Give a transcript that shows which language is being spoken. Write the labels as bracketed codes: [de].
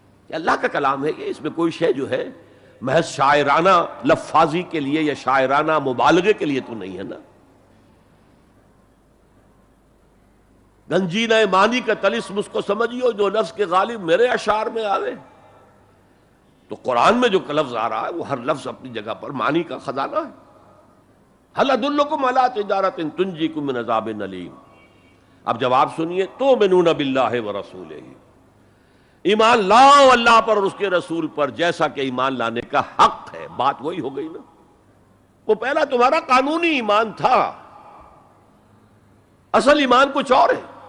[ur] یہ اللہ کا کلام ہے، اس میں کوئی شے جو ہے محض شاعرانہ لفاظی کے لیے یا شاعرانہ مبالغے کے لیے تو نہیں ہے نا. گنجینہ معنی کا طلسم اس کو سمجھیو جو لفظ کے غالب میرے اشعار میں آوے. تو قرآن میں جو لفظ آ رہا ہے وہ ہر لفظ اپنی جگہ پر معنی کا خزانہ ہے. [ar] هل ادلکم علی تجارۃ تنجیکم من عذاب علیم. [ur] اب جواب سنیے، [ar] تؤمنون باللہ ورسولہ، [ur] ایمان لاؤ اللہ پر اور اس کے رسول پر جیسا کہ ایمان لانے کا حق ہے. بات وہی ہو گئی نا، وہ پہلا تمہارا قانونی ایمان تھا، اصل ایمان کچھ اور ہے.